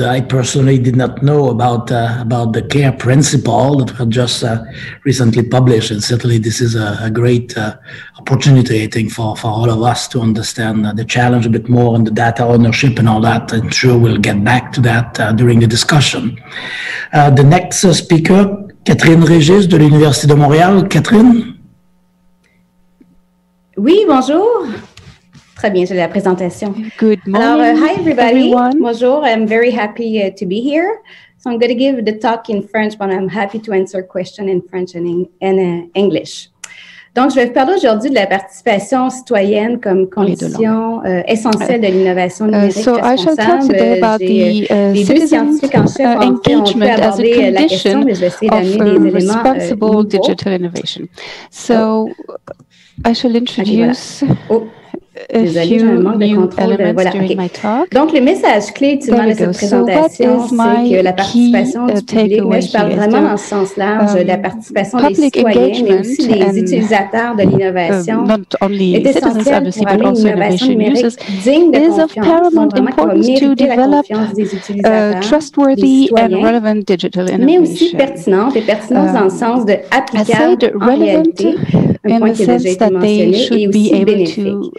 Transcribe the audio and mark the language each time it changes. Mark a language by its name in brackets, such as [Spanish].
[English] I personally did not know about the CARE principle that was just recently published, and certainly this is a great opportunity, I think, for all of us to understand the challenge a bit more and the data ownership and all that. I'm sure we'll get back to that during the discussion. The next speaker, Catherine Régis de l'Université de Montréal. Catherine? [French] Oui, bonjour. Très bien, j'ai la présentation. [English] Good morning, Alors, hi everybody. everyone. Bonjour, I'm very happy to be here. So I'm going to give the talk in French, but I'm happy to answer questions in French and in English. [French] Donc, je vais vous parler aujourd'hui de la participation citoyenne comme condition essentielle de l'innovation numérique responsable. J'ai les deux scientifiques en chef on peut aborder la question, mais je vais essayer d'amener des éléments nouveaux. [English] So I shall introduce a few new elements during my talk. [French] Donc, le message clé utilement de cette présentation, c'est que la participation du public, mais je parle vraiment dans le sens large de la participation des citoyens, mais aussi des utilisateurs de l'innovation, est essentielle pour amener une innovation numérique digne de confiance, donc vraiment qui va mériter la confiance des utilisateurs, des citoyens, mais aussi pertinente, et pertinence dans le sens de applicable en réalité, un point qui a déjà été mentionné, et aussi bénéfique.